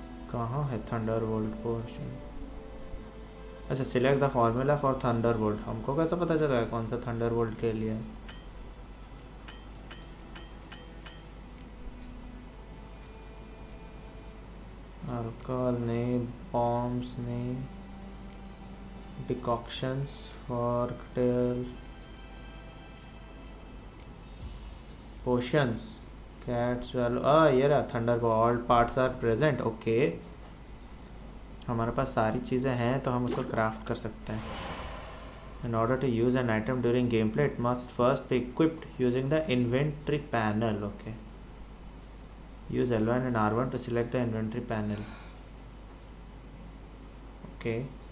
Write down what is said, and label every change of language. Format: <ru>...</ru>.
<hi>कहाँ है Thunderbolt potion?</hi> <en>अच्छा, select the formula for Thunderbolt.</en> <hi>हमको कैसे पता चला कौन सा Thunderbolt के लिए?</hi> <en>Alcohol नहीं, bombs नहीं, decoctions for cocktail, potions, cat swallow.</en> <hi>ये रहा Thunderbolt.</hi> <en>All parts are present. Okay.</en> <hi>हमारे पास सारी चीज़ें हैं तो हम उसको क्राफ्ट कर सकते हैं.</hi> <en>In order to use an item during gameplay, it must first be equipped using the inventory panel. Okay. Use L1 and R1 to select the inventory panel. Okay.</en>